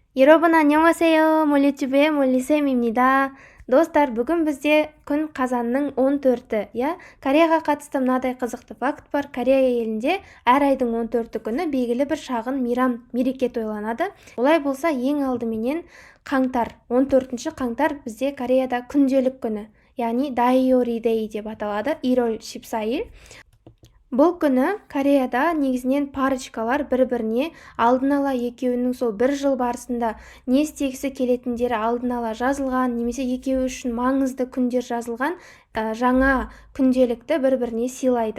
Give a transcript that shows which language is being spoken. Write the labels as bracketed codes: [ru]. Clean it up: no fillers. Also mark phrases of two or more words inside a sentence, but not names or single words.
[ko] 여러분 안녕하세요. 몰리튜브의 몰리쌤입니다. [kk] Достар, бүгін бізде күн қазанның 14-і, Кореяға қатысты мынадай қызықты факт бар. Корея елінде әр айдың 14-і күні белгілі бір шағын мереке тойланады. Олай болса, ең алдыменен қаңтар, 14-ші қаңтар бізде Кореяда күнделік күні, яғни Дайори Дэй деп аталады, [ko] 1월 14일. [kk] Бұл күні Кореяда негізінен парочкалар бір-біріне алдын ала екеуінің сол бір жыл барысында не істегісі келетіндері алдын ала жазылған, немесе екеуі үшін маңызды күндер жазылған жаңа күнделікті бір-біріне сыйлайды.